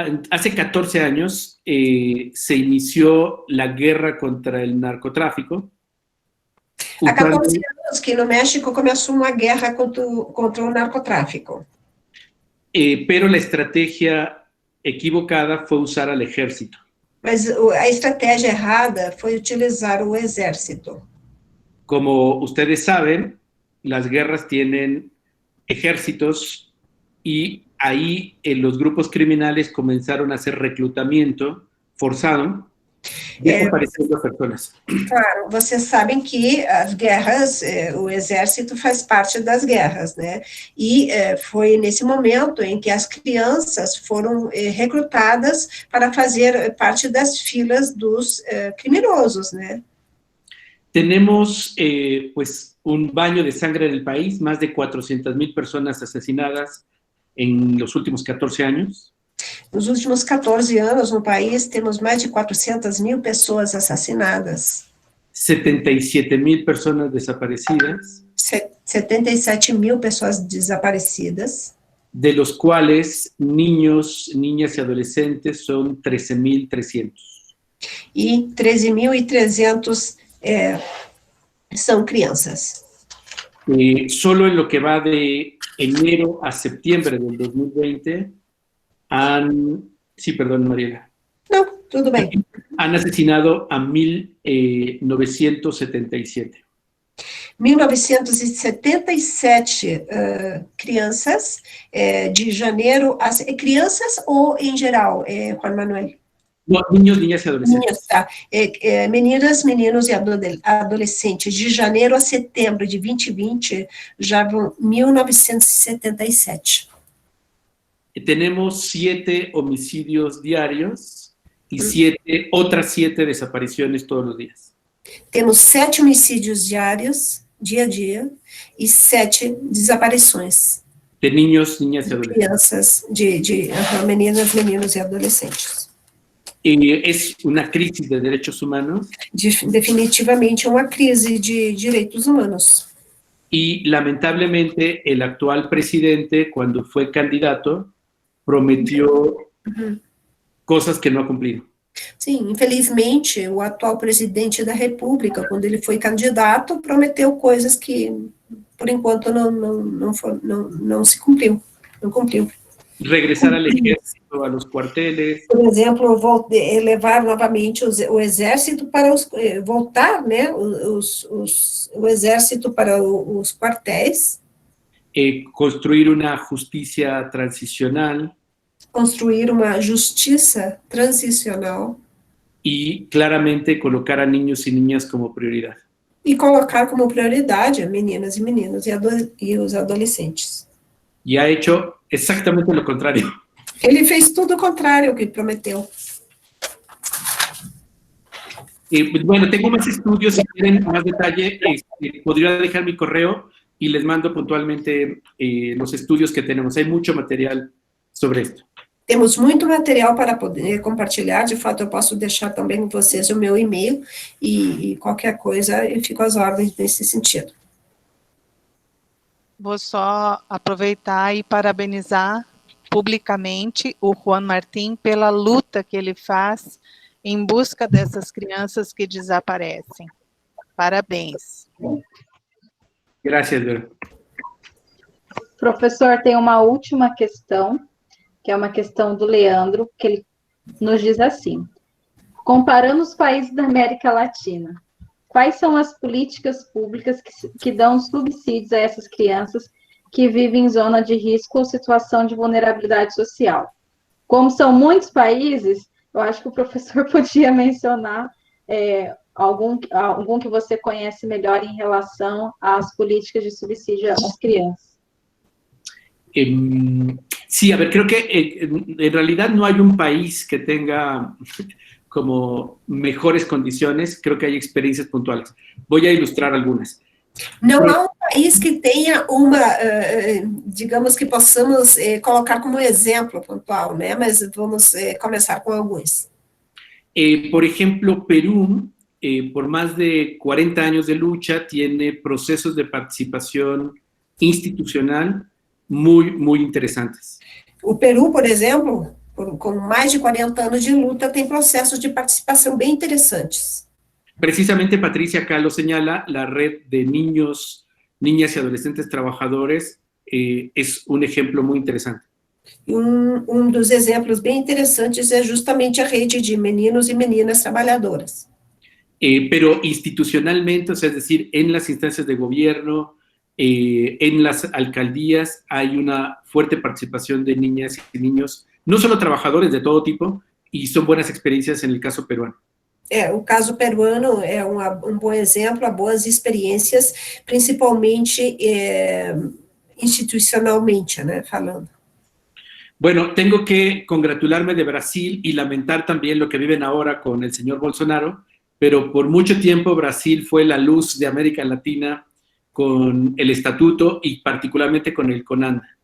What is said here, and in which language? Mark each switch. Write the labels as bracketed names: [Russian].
[Spanish] Hace 14 años se inició la guerra contra el narcotráfico. [Portuguese] Há usando, 14 anos que no México começou uma guerra contra o narcotráfico. [Spanish] pero la estrategia equivocada fue usar al ejército. [Portuguese] Mas a estratégia errada foi utilizar o exército. [Spanish] Como ustedes saben, las guerras tienen ejércitos y ahí los grupos criminales comenzaron a hacer reclutamiento forzado, desapareciendo personas. [Portuguese] Claro, vocês sabem que as guerras, o exército faz parte das guerras, né? E foi nesse momento em que as crianças foram recrutadas para fazer parte das filas dos criminosos, né? [Spanish] Tenemos pues un baño de sangre en el país, más de 400,000 personas asesinadas en los últimos 14 años. [Portuguese] Nos últimos 14 anos, no país, temos mais de 400.000 pessoas assassinadas. [Spanish] 77,000 personas desaparecidas. [Portuguese] 77.000 pessoas desaparecidas. [Spanish] De los cuales niños, niñas y adolescentes son 13,300. [Portuguese] E 13.300 são crianças. [Spanish] Solo en lo que va de enero a septiembre del 2020 perdón, Mariela. [Portuguese] Não, tudo bem. [Spanish] Han asesinado a 1,977. [Portuguese] 1977 crianças de janeiro a... Crianças ou em geral, Juan Manuel? [Spanish] No, niños, niñas y adolescentes. [Portuguese] Meninas, tá. Meninas, meninos e adolescentes, de janeiro a setembro de 2020, já vão 1977. [Spanish] Tenemos 7 homicidios diarios y otras 7 desapariciones todos los días. [Portuguese] Temos 7 homicídios diários, dia a dia, e 7 desaparições. [Spanish] De niños, niñas y [Portuguese] De [Spanish] adolescentes. [Portuguese] crianças, meninas, meninos e adolescentes. [Spanish] Es una crisis de derechos humanos. [Portuguese] Definitivamente uma crise de direitos humanos. [Spanish] Y lamentablemente el actual presidente, cuando fue candidato, prometió cosas que no ha cumplido. [Portuguese] Sim, infelizmente, o atual presidente da República, quando ele foi candidato, prometeu coisas que, por enquanto, não se cumpriu. Não cumpriu. [Spanish] Regresar al ejército, a los cuarteles. [Portuguese] Por exemplo, levar novamente o exército para voltar, né, o exército para os quartéis. [Spanish] Construir una justicia transicional. [Portuguese] Construir uma justiça transicional. [Spanish] Y claramente colocar a niños y niñas como prioridad. [Portuguese] E colocar como prioridade meninas e meninos e os adolescentes. [Spanish] Y ha hecho exactamente lo contrario. [Portuguese] Ele fez tudo o contrário ao que prometeu. [Spanish] Bueno, tengo más estudios, si quieren más detalle, podría dejar mi correo y les mando puntualmente los estudios que tenemos. Hay mucho material sobre esto. [Portuguese] Temos muito material para poder compartilhar, de fato eu posso deixar também com vocês o meu e-mail, e qualquer coisa eu fico às ordens nesse sentido. Vou só aproveitar e parabenizar publicamente o Juan Martín pela luta que ele faz em busca dessas crianças que desaparecem. Parabéns. [Spanish] Gracias, Vera. [Portuguese] Professor, tem uma última questão, que é uma questão do Leandro, que ele nos diz assim: comparando os países da América Latina, quais são as políticas públicas que dão subsídios a essas crianças que vivem em zona de risco ou situação de vulnerabilidade social? Como são muitos países, eu acho que o professor podia mencionar algum que você conhece melhor em relação às políticas de subsídio às crianças. [Spanish] Sí, a ver, creo que en realidad no hay un país que tenga como mejores condiciones, creo que hay experiencias puntuales. Voy a ilustrar algunas. [Portuguese] Não há um país que tenha uma, digamos que possamos colocar como exemplo pontual, né? Mas vamos começar com alguns. [Spanish] Por ejemplo, Perú, por más de 40 años de lucha, tiene procesos de participación institucional muy interesantes. [Portuguese] O Peru, por exemplo, com mais de 40 anos de luta, tem processos de participação bem interessantes. [Spanish] Precisamente Patricia acá lo señala, la red de niños, niñas y adolescentes trabajadores es un ejemplo muy interesante. [Portuguese] Dos exemplos bem interessantes é justamente a rede de meninos e meninas trabalhadoras. [Spanish] Pero institucionalmente, o sea, es decir, en las instancias de gobierno, en las alcaldías, hay una fuerte participación de niñas y niños, no solo trabajadores de todo tipo, y son buenas experiencias en el caso peruano. [Portuguese] O caso peruano é bom exemplo, há boas experiências, principalmente institucionalmente, né, falando. [Spanish] Bueno, tengo que congratularme de Brasil y lamentar también lo que viven ahora con el señor Bolsonaro, pero por mucho tiempo Brasil fue la luz de América Latina con el estatuto y particularmente con el CONAN.